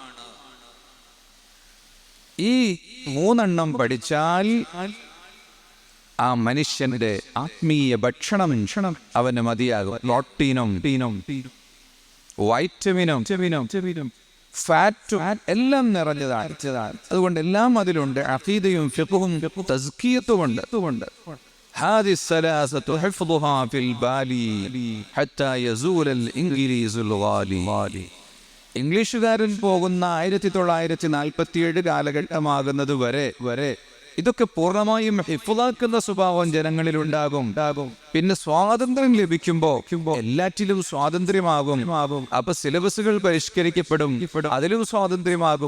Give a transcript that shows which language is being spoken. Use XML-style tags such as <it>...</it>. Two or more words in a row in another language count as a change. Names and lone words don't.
<ml>ഈ 3 എണ്ണം പഠിച്ചാൽ ആ മനുഷ്യന്റെ ആത്മീയ ഭക്ഷണം അവന് മതിയാകും. പ്രോട്ടീനും വൈറ്റമിനും ഫാറ്റും എല്ലാം നിറഞ്ഞതാണ്. അതുകൊണ്ട് എല്ലാം അതിലുണ്ട്. അഖീദയും ഫിഖ്ഹും തസ്കിയത്തുമുണ്ട്.</ml> <ar>هذه الثلاثة حفظها في البال حتى يزول الإنجليز الغالي.</ar> <ml>ഇംഗ്ലീഷുകാരൻ പോകുന്ന 1947 കാലഘട്ടമാകുന്നത് വരെ ഇതൊക്കെ പൂർണ്ണമായും ഹിഫ്ളാക്കുന്ന സ്വഭാവം ജനങ്ങളിലുണ്ടാകും. പിന്നെ സ്വാതന്ത്ര്യം ലഭിക്കുമ്പോൾ എല്ലാറ്റിലും സ്വാതന്ത്ര്യമാകും. അപ്പൊ സിലബസുകൾ പരിഷ്കരിക്കപ്പെടും, അതിലും സ്വാതന്ത്ര്യമാകും.</ml>